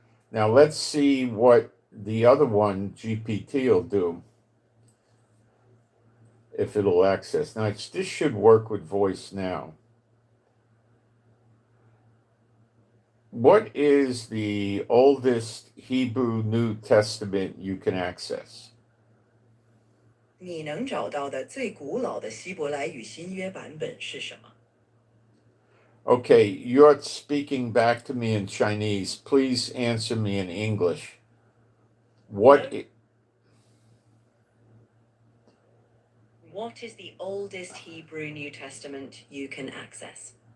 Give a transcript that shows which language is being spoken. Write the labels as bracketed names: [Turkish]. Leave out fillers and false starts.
[English] Now, let's see what the other one, GPT, will do, if it'll access. Now, this should work with voice now. What is the oldest Hebrew New Testament you can access? [Chinese] 你能找到的最古老的希伯来语新约版本是什么？ [English] Okay, you're speaking back to me in Chinese. Please answer me in English. What is the oldest Hebrew New Testament you can access?